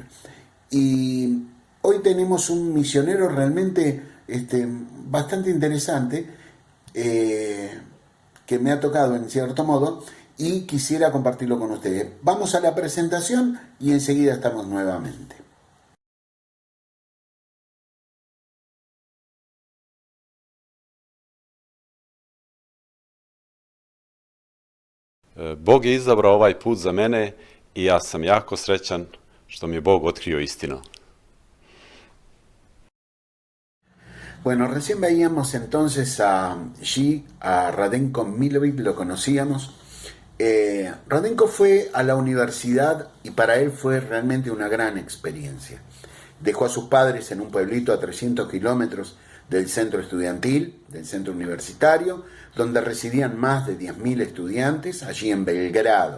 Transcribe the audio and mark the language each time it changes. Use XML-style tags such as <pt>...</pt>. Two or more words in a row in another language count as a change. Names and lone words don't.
<es>Y hoy tenemos un misionero realmente bastante interesante, que me ha tocado en cierto modo y quisiera compartirlo con ustedes. Vamos a la presentación y enseguida estamos nuevamente.</es> <sr>Bog je izabrao ovaj put za mene i ja sam jako srećan što mi je Bog otkrio istinu.</sr> <es>Bueno, recién veíamos entonces a Radenko Milovic, lo conocíamos. Radenko fue a la universidad y para él fue realmente una gran experiencia. Dejó a sus padres en un pueblito a 300 kilómetros del centro estudiantil, del centro universitario, donde residían más de 10.000 estudiantes, allí en Belgrado.</es>